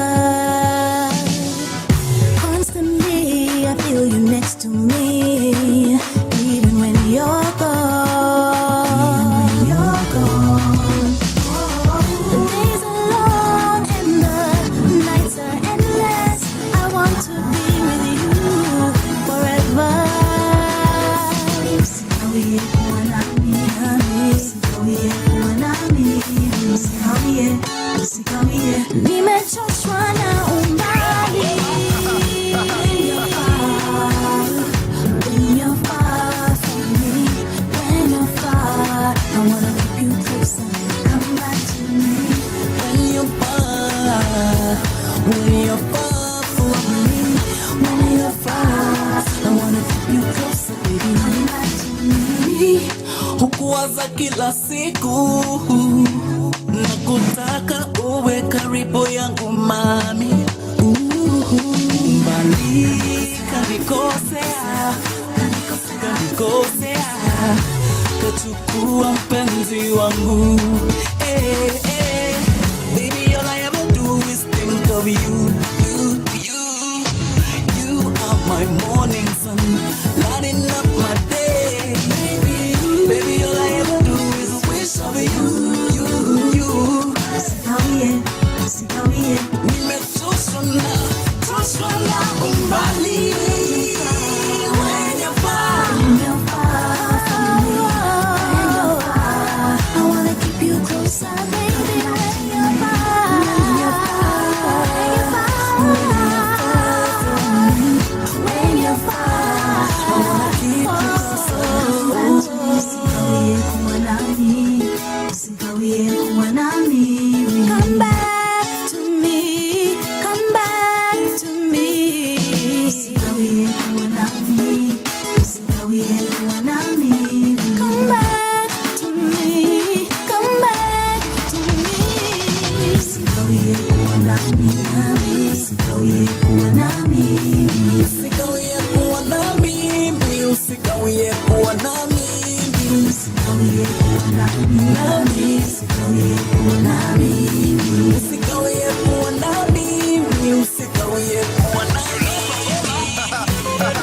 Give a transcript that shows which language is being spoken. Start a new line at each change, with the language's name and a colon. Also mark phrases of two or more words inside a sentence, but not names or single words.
English: Constantly I feel you next to me, even when you're gone. The days are long and the nights are endless. I want to be with you forever.
Swahili: Nimechoshwa na umbali.
English: When you're far from me, when you're far, I wanna keep you closer. Come back to me. When you're far from me, when you're far, I wanna keep you closer, baby. Come back to me.
Swahili: Hukuwaza kila siku nakutaka uwe karibu yangu mami. Mbali kanikosea, kachukua mpenzi wangu.
English: Baby, all I ever do is think of you. You are my morning sun, lighting up my day. Baby, all I ever do is wish of you.
Swahili: Nimechoshwa na umbali.
English: When you're far, I wanna keep you closer, baby. When you're far, when you're far, I wanna keep you closer.
Swahili: Usikawie kuwa nami, usikawie kuwa nami.
English: Come back to me, come back to me.
Swahili: Usikawie kuwa nami, usikawie kuwa nami.
English: Come back to me, come back to me.
Swahili: Usikawie kuwa nami, usikawie kuwa nami. usikawie kuwa na mimi, usikawie kuwa na mimi, Usikawie kuwa nami, usikawie kuwa nami. usikawie kuwa na mimi, usikawie kuwa na mimi.